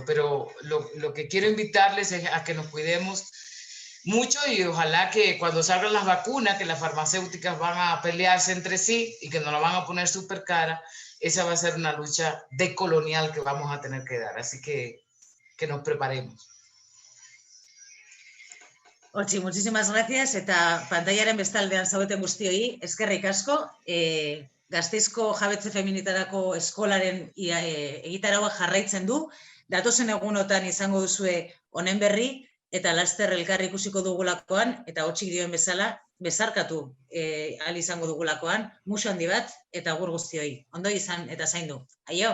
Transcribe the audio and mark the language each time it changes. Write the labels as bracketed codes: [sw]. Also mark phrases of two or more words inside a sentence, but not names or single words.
[es] Pero lo que quiero invitarles es a que nos cuidemos mucho y ojalá que cuando salgan las vacunas, que las farmacéuticas van a pelearse entre sí y que nos la van a poner súper cara, esa va a ser una lucha decolonial que vamos a tener que dar. Así que nos preparemos. Ochi, muchísimas gracias. [eu] Eta pantailaren bestaldean zaudeten guztioi, eskerrik asko. Gasteizko jabetze feminitarako eskolaren egitarauak jarraitzen du. Datozen egunotan izango duzue honen berri, eta laster elkar ikusiko dugulakoan, eta Otxik dioen bezala, bezarkatu ahal izango dugulakoan, musu handi bat, eta agur guztioi. Ondo izan eta zaindu. Aio!